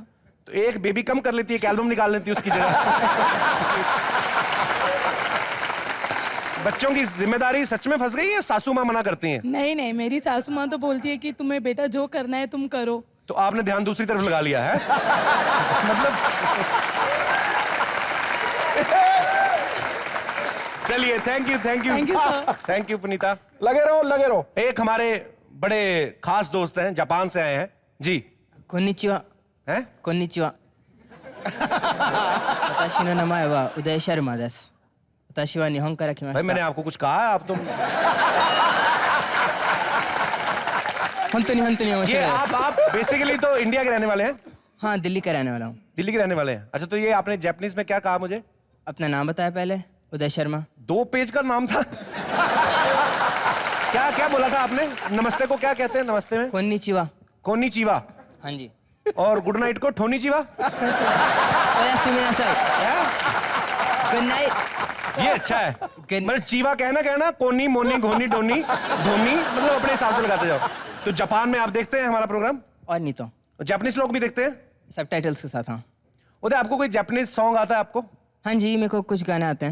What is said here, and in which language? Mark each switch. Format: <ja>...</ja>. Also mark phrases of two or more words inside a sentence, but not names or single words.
<hi>तो एक बेबी कम कर लेती है, एक एल्बम निकाल लेती है उसकी जगह। बच्चों की जिम्मेदारी सच में फंस गई है, सासू माँ मना करती हैं? नहीं नहीं, मेरी सासू माँ तो बोलती है कि तुम्हें बेटा जो करना है तुम करो। तो आपने ध्यान दूसरी तरफ लगा लिया है। मतलब चलिए,</hi> <en>Thank you Thank you, sir. Thank you पुनीता।</en> <hi>लगे रहो लगे रहो। एक हमारे बड़े खास दोस्त हैं, जापान से आए हैं। जी।</hi> <ja>こんにちは。</ja> <hi>हैं?</hi> <ja>こんにちは。私の名前は宇田シャルマです。私は日本から来ま</ja> <hi>भाई</hi> <ja>し</ja> <hi>मैंने</hi> <ja>た。</ja> <hi>आपको कुछ कहा है? आप तुम</hi> <ja>本当に面白いで</ja> <hi>ये</hi> <ja>す。</ja> <hi>आप बेसिकली तो इंडिया के रहने वाले हैं? हाँ, दिल्ली का रहने वाला हूँ। दिल्ली के रहने वाले हैं। अच्छा, तो ये आपने जापानीज में क्या कहा मुझे? अपना नाम बताया पहले, उदय शर्मा। 2 पेज का नाम था। क्या क्या बोला था आपने? नमस्ते को क्या कहते हैं? नमस्ते में</hi> <ja>こんにちは。 कोन्निचिवा।</ja> <hi>हाँ जी। और</hi> <en>good night</en> <hi>को ठोनीचिवा।</hi> <ja>おやすみなさい。</ja> <en>Good night.</en> <hi>ये अच्छा है।</hi> <en>Good-</en> <hi>मतलब चीवा कहना कोनी मोनी घोनी डोनी धोनी, मतलब अपने हिसाब से लगाते जाओ। तो जापान में आप देखते हैं हमारा प्रोग्राम? और नहीं तो जापानीज लोग भी देखते हैं? सबटाइटल्स के साथ। हाँ उधर आपको कोई</hi> <en>Japanese song</en> <hi>आता है आपको? हाँ जी, मेरे को कुछ गाने आते हैं।</hi>